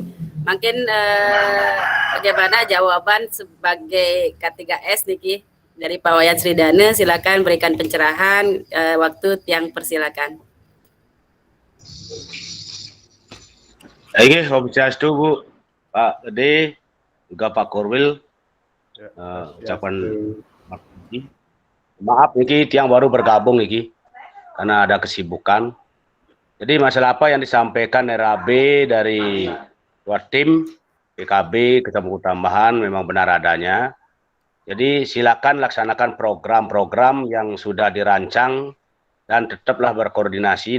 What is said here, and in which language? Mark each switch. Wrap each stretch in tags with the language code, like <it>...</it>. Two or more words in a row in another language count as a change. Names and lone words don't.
<id>Mungkin bagaimana jawaban sebagai K3S Niki dari Pak Wayan Tridana, silakan berikan pencerahan, waktu yang persilakan. Oke,</id> <ban>Om Swastiastu</ban> <id>Bu, Pak Gede, juga Pak Korwil, ucapan maaf</id> <ban>Niki tiang</ban> <id>baru bergabung Niki karena ada kesibukan. Jadi masalah apa yang disampaikan RAB dari 2 tim PKB, ketemu tambahan memang benar adanya. Jadi silakan laksanakan program-program yang sudah dirancang dan tetaplah berkoordinasi.</id>